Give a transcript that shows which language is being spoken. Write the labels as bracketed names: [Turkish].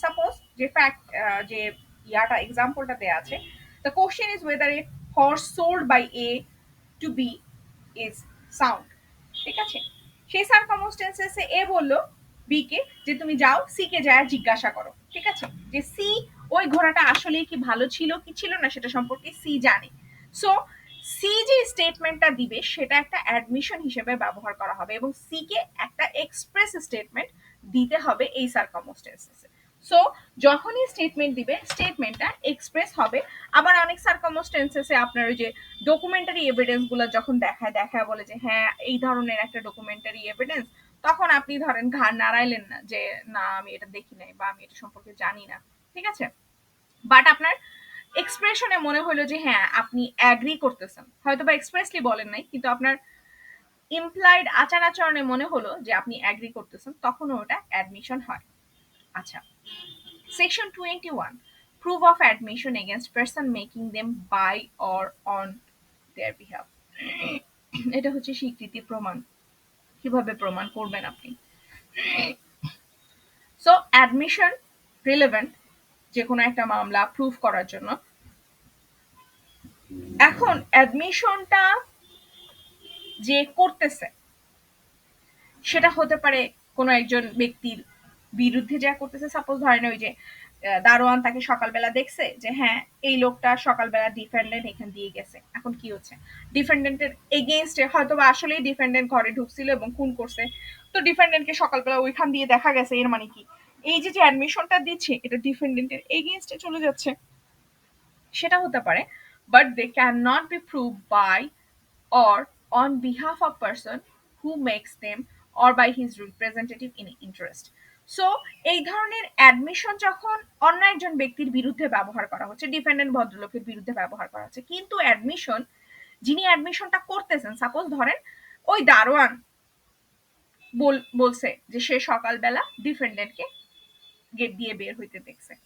[Bangla] Suppose যে fact যে ইয়াটা এক্সাম্পলটা দেয়া আছে, [English] The question is whether a horse sold by A to B is sound. [Bangla] ঠিক আছে, সেই সার্কামস্টেন্সেসে এ বললো বি কে যে তুমি যাও সি কে যায় জিজ্ঞাসা করো। ঠিক আছে, যে সি ওই ঘোড়াটা আসলে কি ভালো ছিল কি ছিল না সেটা সম্পর্কে সি জানে। সো সি যে স্টেটমেন্টটা দিবে সেটা একটা অ্যাডমিশন হিসেবে ব্যবহার করা হবে এবং সি কে একটা এক্সপ্রেস স্টেটমেন্ট দিতে হবে এই সার্কামস্টেন্সেসে। সো যখনই স্টেটমেন্ট দিবে স্টেটমেন্টটা এক্সপ্রেস হবে। আবার অনেক সার্কামস্টেন্সেসে আপনার ওই যে ডকুমেন্টারি এভিডেন্স গুলো যখন দেখায় বলে যে হ্যাঁ এই ধরনের একটা ডকুমেন্টারি এভিডেন্স, তখন আপনি ধরেন ঘাড় নাড়াইলেন না যে না আমি এটা দেখি নাই বা আমি এটা সম্পর্কে জানি না। ঠিক আছে, বাট আপনার এক্সপ্রেশনে মনে হলো যে হ্যাঁ আপনি অ্যাগ্রি করতেছেন, হয়তো বা এক্সপ্রেসলি বলেন নাই কিন্তু আপনার ইমপ্লাইড আচার আচরণে মনে হলো যে আপনি অ্যাগ্রি করতেছেন, তখন ওটা অ্যাডমিশন হয়। [English] আচ্ছা, section 21, proof of admission against person making them by or on their behalf. [Bangla] এটা হচ্ছে স্বীকৃতি প্রমাণ, কিভাবে প্রমাণ করবেন আপনি। সো অ্যাডমিশন রিলেভেন্ট যে কোনো একটা মামলা প্রুফ করার জন্য। এখন অ্যাডমিশনটা যে করতেছে সেটা হতে পারে কোনো একজন ব্যক্তির বিরুদ্ধে যা করতেছে। সাপোজ ধরেন ওই যে দারোয়ান তাকে সকালবেলা দেখছে যে হ্যাঁ এই লোকটা সকালবেলা ডিফেন্ডেন্ট এখান দিয়ে গেছে, এখন কি হচ্ছে ডিফেন্ডেন্টের এগেইনস্টে হয়তো বা আসলেই ডিফেন্ডেন্ট ঘরে ঢুকছিল এবং খুন করছে, তো ডিফেন্ডেন্টকে সকালবেলা ওইখান দিয়ে দেখা গেছে, এর মানে কি এই যে অ্যাডমিশনটা দিচ্ছে এটা ডিফেন্ডেন্টের এগেইনস্টে চলে যাচ্ছে, সেটা হতে পারে। [English] But they can not be prove by or on behalf of person who makes them or by his representative in interest. [Bangla] So এই ধরনের অ্যাডমিশন যখন অন্য একজন ব্যক্তির বিরুদ্ধে ব্যবহার করা হচ্ছে, ডিফেন্ডেন্ট ভদ্রলোকের বিরুদ্ধে ব্যবহার করা হচ্ছে, কিন্তু অ্যাডমিশন যিনি অ্যাডমিশনটা করতেছেন সাপোজ ধরেন ওই দারোয়ান বলছে যে সে সকালবেলা ডিফেন্ডেন্টকে গেট দিয়ে বের হইতে দেখছে।